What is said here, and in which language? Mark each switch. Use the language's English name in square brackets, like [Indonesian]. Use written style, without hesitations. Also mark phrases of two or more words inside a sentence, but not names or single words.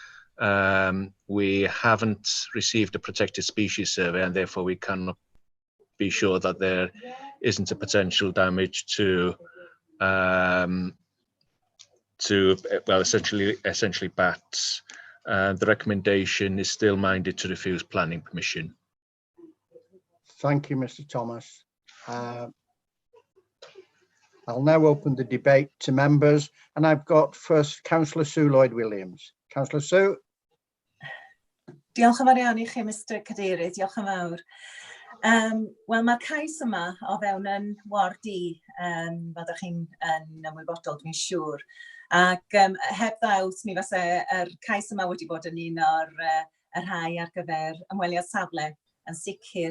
[English] We haven't received a protected species survey, and therefore we cannot be sure that there isn't a potential damage to well, essentially bats. The recommendation is still minded to refuse planning permission. Thank you, Mr. Thomas. I'll now open the debate to members, and I've got first Councillor Sue Lloyd-Williams. Councillor Sue. [Welsh] Diolch yn fawr iawn I chi, Mr Cadeirydd, diolch yn fawr. Wel, mae'r cais yma o fewn yn ward D, fod chi'n ymwybodol, dwi'n siŵr. Ac heb ddawt, mi fasa yr cais yma wedi bod yn un o'r rhai ar gyfer ymweliad safle yn sicr.